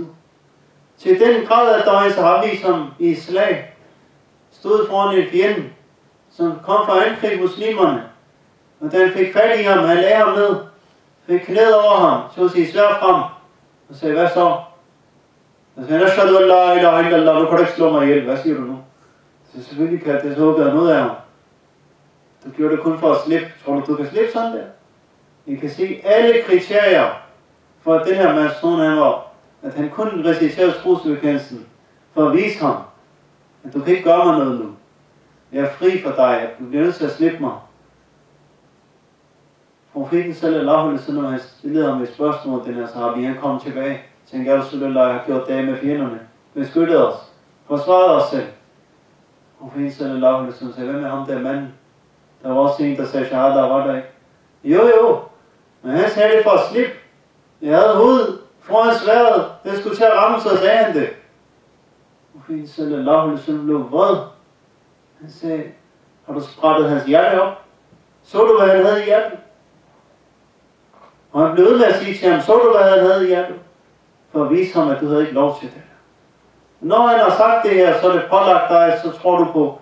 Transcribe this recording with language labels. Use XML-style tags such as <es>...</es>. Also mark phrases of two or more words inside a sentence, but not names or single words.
<da>Til den grad, at der er en sahabi, som i slag stod foran en fjende, som kom for at angribe muslimerne. Og da han fik fat i ham, han lagde ham ned, fik knæet over ham, så sige sværd frem, og sagde, hvad så? Og sagde,</da> <ar>أشهد أن لا إله إلا الله,</ar> <da>nu kan du ikke slå mig ihjel, hvad siger du nu? Så selvfølgelig kan det så håbe noget af ham. Du gjorde det kun for at slippe. Tror du kan slippe sådan der? I kan se alle kriterier for at den her person, han var, at han kunne recitere trosbekendelsen for at vise ham, at du kan ikke gøre mig noget nu. Jeg er fri for dig, at du bliver nødt til at slippe mig. Profeten</da> <ar>صلى الله عليه وسلم,</ar> <da>han stillede ham et spørgsmål, den her sahabi, han kom tilbage. Tænkte, jeg har gjort det med fjenderne. Beskyttet os. Forsvaret os selv. Profeten</da> <ar>صلى الله عليه وسلم</ar> <da>sagde, hvad med ham der manden? Der var også en, der sagde, shahada, var der ikke? Jo. Men han sagde det for at slippe. Jeg havde hovedet foran sværdet. Det skulle til at ramme, så sagde han det. Profeten</da> <ar>صلى الله عليه وسلم</ar> <da>blev vred. Han sagde, har du sprættet hans hjerte op? Så du, hvad han havde i hjertet? Og han blev ved med at sige til ham, så du, hvad han havde i hjertet? For at vise ham, at du havde ikke lov til det. Når han har sagt det her, så er det pålagt dig, så tror du på.</da>